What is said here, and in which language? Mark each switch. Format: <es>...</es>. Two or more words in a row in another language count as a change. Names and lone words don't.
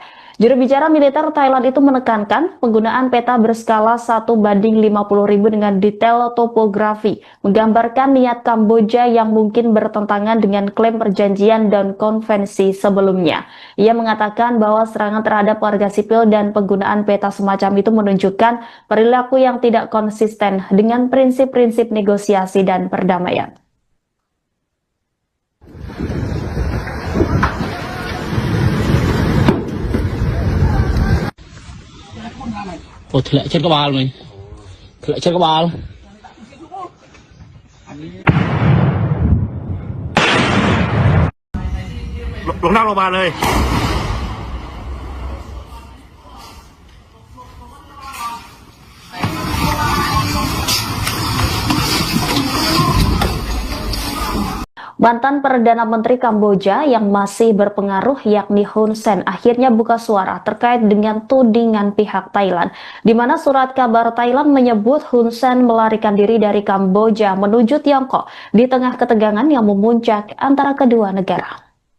<id>Juru bicara militer Thailand itu menekankan penggunaan peta berskala 1:50.000 dengan detail topografi, menggambarkan niat Kamboja yang mungkin bertentangan dengan klaim perjanjian dan konvensi sebelumnya. Ia mengatakan bahwa serangan terhadap warga sipil dan penggunaan peta semacam itu menunjukkan perilaku yang tidak konsisten dengan prinsip-prinsip negosiasi dan perdamaian.</id> <vi>Ồ, thì lại chết cái bal mình. Thì lại chết cái bal.</vi> <th>ลงนั่งลงมาเลย</th> <id>Mantan Perdana Menteri Kamboja yang masih berpengaruh yakni Hun Sen akhirnya buka suara terkait dengan tudingan pihak Thailand, di mana surat kabar Thailand menyebut Hun Sen melarikan diri dari Kamboja menuju Tiongkok di tengah ketegangan yang memuncak antara kedua negara.</id>